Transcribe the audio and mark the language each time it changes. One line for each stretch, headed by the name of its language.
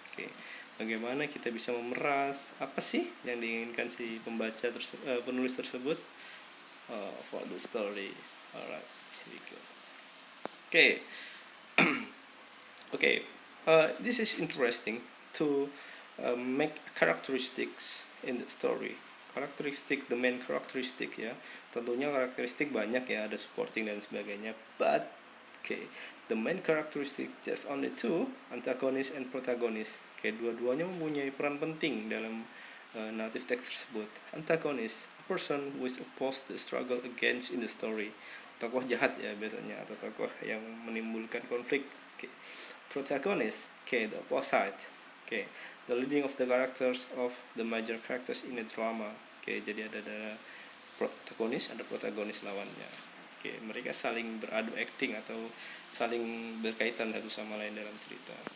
Indonesian: Okay, bagaimana kita bisa memeras apa sih yang diinginkan si penulis tersebut
English: for the story. Alright, here we go. Okay. Okay, this is interesting to make characteristics in the story.
Indonesian: Karakteristik,
English: the main
Indonesian: karakteristik ya. Tentunya karakteristik banyak ya, ada supporting dan sebagainya.
English: But okay, the main characteristic just only two, antagonist and protagonist.
Indonesian: Okay, dua-duanya mempunyai peran penting dalam narrative text tersebut.
English: Antagonist, a person who is opposed to struggle against in the story.
Indonesian: Tokoh jahat ya biasanya, atau tokoh yang menimbulkan konflik.
English: Okay. Protagonist, okay, the opposite. Okay, the leading of the characters of the major characters in a drama.
Indonesian: Okay, jadi ada protagonis, ada protagonis lawannya. Okay, mereka saling beradu acting atau saling berkaitan satu sama lain dalam cerita.